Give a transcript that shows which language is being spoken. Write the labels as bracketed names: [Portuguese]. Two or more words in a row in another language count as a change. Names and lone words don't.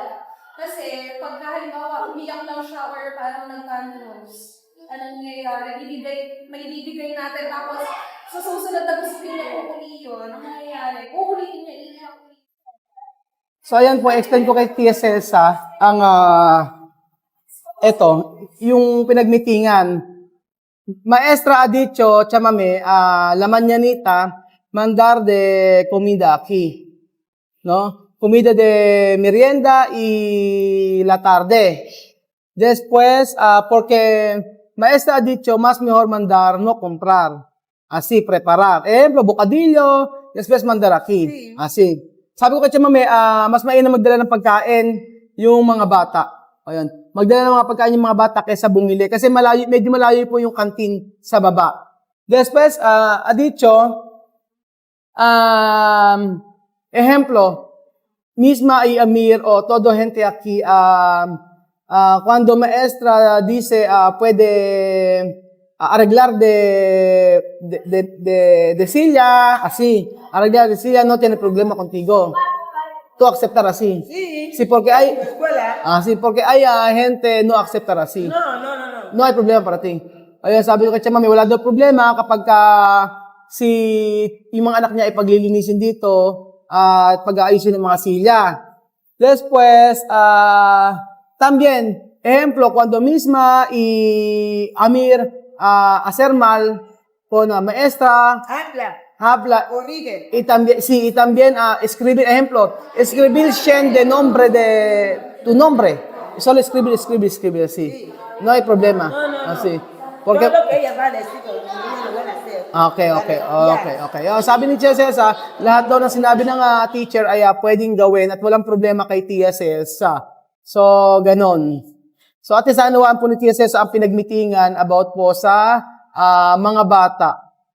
[Filipino] Kasi, pag halimbawa, umiyak lang siya or parang nag-tantrums, anong nangyayari? May ibibigay natin, tapos sa susunod na gusto niya uuli yun, ang nangyayari, uulitin niya, iiyak. So, ayan po, explain ko kay Tia Celsa ang, yung pinagmitingan. [Spanish] Maestra ha dicho, chamame, la mañanita, mandar de comida aquí, ¿no? Comida de merienda y la tarde. Después, porque maestra ha dicho, más mejor mandar, no comprar. Así, preparar. Ejemplo, bocadillo, después mandar aquí. Así. [Filipino] Sabi ko kay chamame, mas mainam magdala ng pagkain yung mga bata. Ayan. Magdala ng mga pagkain yung mga bata kaysa bumili. Kasi medyo malayo po yung kantin sa baba. [Spanish] Después, ha dicho, ejemplo, misma y Amir o todo gente aquí, cuando maestra dice, puede arreglar de silla, así, arreglar de silla, no tiene problema contigo. Tú aceptar así. Sí, porque hay escuela. Sí, porque hay gente no aceptar así. No hay problema para ti. [Filipino] Ayun, sabi ko kay Tia Mami, wala daw problema kapag yung mga anak niya ay paglilinisin dito at pag-aayusin ng mga silya. [Spanish] Después, también, ejemplo, cuando misma Amir hacer mal con maestra, habla, Corrige. y también escribir, ejemplo, escribir Shen de nombre de tu nombre. Solo escribir, así. No hay problema. Así. Porque, Todo lo que ella va a decir, los niños lo van a hacer. [Filipino] Okay. Sabi ni Tia Celsa, lahat daw ng sinabi ng teacher ay pwedeng gawin at walang problema kay Tia Celsa. So, ganon. So, at sa anuan po ni Tia Celsa ang pinagmitingan about po sa mga bata.